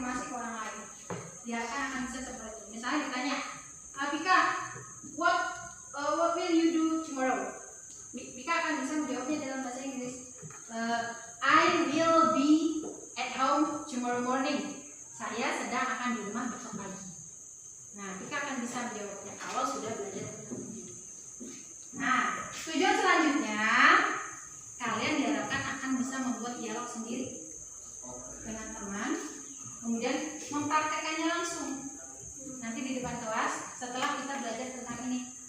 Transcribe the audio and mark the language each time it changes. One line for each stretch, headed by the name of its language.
Indonesian: seperti itu. Misalnya ditanya, Bika,
English: what will you do tomorrow?
Indonesian: Bika akan bisa menjawabnya dalam bahasa Inggris.
English: I will be at home tomorrow morning.
Indonesian: Saya sedang akan di rumah besok pagi. Nah, Bika akan bisa menjawabnya kalau sudah belajar tentang ini. Nah, tujuan selanjutnya, kalian diharapkan akan bisa membuat dialog sendiri dengan teman, kemudian mempraktekannya langsung nanti di depan kelas setelah kita belajar tentang ini.